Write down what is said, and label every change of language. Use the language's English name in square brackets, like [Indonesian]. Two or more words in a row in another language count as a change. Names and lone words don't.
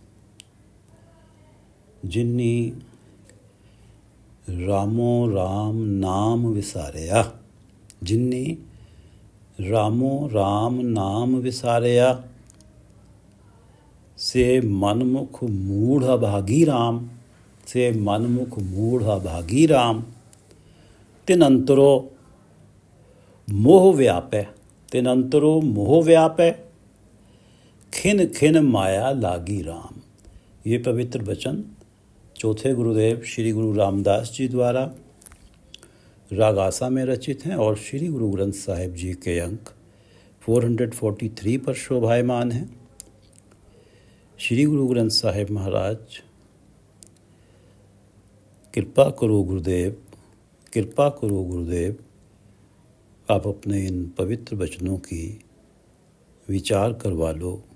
[Punjabi] ਜਿਨੀ ਰਾਮੋ ਰਾਮ ਨਾਮ ਵਿਸਾਰਿਆ, ਜਿਨੀ ਰਾਮੋ ਰਾਮ ਨਾਮ ਵਿਸਾਰਿਆ, ਸੇ ਮਨਮੁਖ ਮੂੜ ਅਭਾਗੀ ਰਾਮ, ਸੇ ਮਨਮੁਖ ਮੂੜ ਅਭਾਗੀ ਰਾਮ। ਤਿਨ ਅੰਤਰੋ ਮੋਹ ਵਿਆਪੈ, ਤਿਨ ਅੰਤਰੋ ਮੋਹ ਵਿਆਪੈ, ਖਿਨ ਖਿਨ ਮਾਇਆ ਲਾਗੀ ਰਾਮ। [Hindi] ये पवित्र वचन चौथे गुरुदेव श्री गुरु रामदास जी द्वारा रागासा में रचित हैं और श्री गुरु ग्रंथ साहिब जी के अंक 443 पर शोभायमान हैं। श्री गुरु ग्रंथ साहिब महाराज, कृपा करो गुरुदेव, कृपा करो गुरुदेव, आप अपने इन पवित्र वचनों की विचार करवा लो।